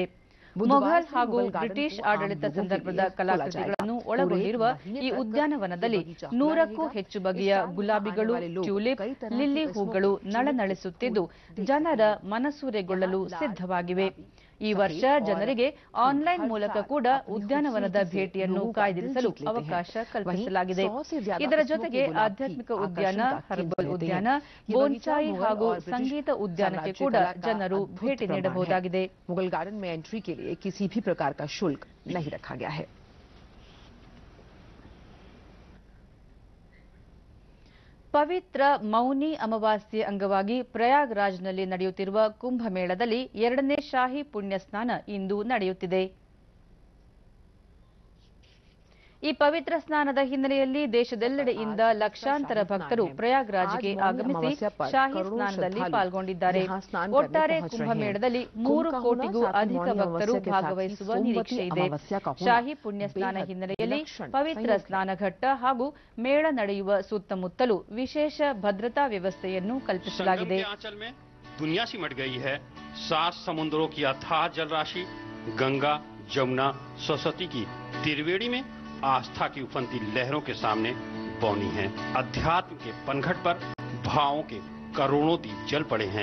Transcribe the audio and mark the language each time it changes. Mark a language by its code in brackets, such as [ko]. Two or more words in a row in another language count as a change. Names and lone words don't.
[kn] ಮೊಘಲ್ ಹಾಗೂ ಬ್ರಿಟಿಷ್ ಆಡಳಿತ ಸಂದರ್ಭದ ಕಲಾಕೃತಿಗಳನ್ನು ಒಳಗೊಂಡಿರುವ ಈ ಉದ್ಯಾನವನದಲ್ಲಿ 100ಕ್ಕೂ ಹೆಚ್ಚು ಬಗೆಯ ಗುಲಾಬಿಗಳು, ಟ್ಯೂಲಿಪ್, ಲಿಲ್ಲಿ ಹೂಗಳು ನಳನಳಿಸುತ್ತಿದ್ದು ಜನರ ಮನಸೂರೆಗೊಳ್ಳಲು ಸಿದ್ಧವಾಗಿವೆ. ಈ ವರ್ಷ ಜನರಿಗೆ ಆನ್ಲೈನ್ ಮೂಲಕ ಕೂಡ ಉದ್ಯಾನವನದ ಭೇಟಿಯನ್ನು ಕಾಯ್ದಿರಿಸಲು ಅವಕಾಶ ಕಲ್ಪಿಸಲಾಗಿದೆ. ಇದರ ಜೊತೆಗೆ ಆಧ್ಯಾತ್ಮಿಕ ಉದ್ಯಾನ, ಹರ್ಬಲ್ ಉದ್ಯಾನ, ಬೋನ್ಸಾಯಿ ಹಾಗೂ ಸಂಗೀತ ಉದ್ಯಾನಕ್ಕೆ ಕೂಡ ಜನರು ಭೇಟಿ ನೀಡಬಹುದಾಗಿದೆ. [hi] मुगल गार्डन में एंट्री के लिए किसी भी प्रकार का शुल्क नहीं रखा गया है. [kn] ಪವಿತ್ರ ಮೌನಿ ಅಮಾವಾಸ್ಯೆ ಅಂಗವಾಗಿ ಪ್ರಯಾಗ್ರಾಜ್ನಲ್ಲಿ ನಡೆಯುತ್ತಿರುವ ಕುಂಭಮೇಳದಲ್ಲಿ 2ನೇ ಶಾಹಿ ಪುಣ್ಯ ಸ್ನಾನ ಇಂದು ನಡೆಯುತ್ತಿದೆ. ಈ ಪವಿತ್ರ ಸ್ನಾನದ ಹಿನ್ನೆಲೆಯಲ್ಲಿ ದೇಶದೆಲ್ಲೆಡೆಯಿಂದ ಲಕ್ಷಾಂತರ ಭಕ್ತರು ಪ್ರಯಾಗ್ರಾಜ್ಗೆ ಆಗಮಿಸಿ ಶಾಹಿ ಸ್ನಾನದಲ್ಲಿ ಪಾಲ್ಗೊಂಡಿದ್ದಾರೆ. ಒಟ್ಟಾರೆ ಕುಂಭಮೇಳದಲ್ಲಿ 3 ಕೋಟಿಗೂ ಅಧಿಕ ಭಕ್ತರು ಭಾಗವಹಿಸುವ ನಿರೀಕ್ಷೆ ಇದೆ. ಶಾಹಿ ಪುಣ್ಯ ಸ್ನಾನ ಹಿನ್ನೆಲೆಯಲ್ಲಿ ಪವಿತ್ರ ಸ್ನಾನಘಟ್ಟ ಹಾಗೂ ಮೇಳ ನಡೆಯುವ ಸುತ್ತಮುತ್ತಲೂ ವಿಶೇಷ ಭದ್ರತಾ ವ್ಯವಸ್ಥೆಯನ್ನು ಕಲ್ಪಿಸಲಾಗಿದೆ. [hi] दुनिया सिमट गई है. 7 समुद्रों की अथाह जलराशि गंगा, जमुना, सरस्वती की त्रिवेणी में आस्था की उफनती लहरों के सामने बौनी है. अध्यात्म के पनघट पर भावों के करोड़ों दीप जल पड़े हैं.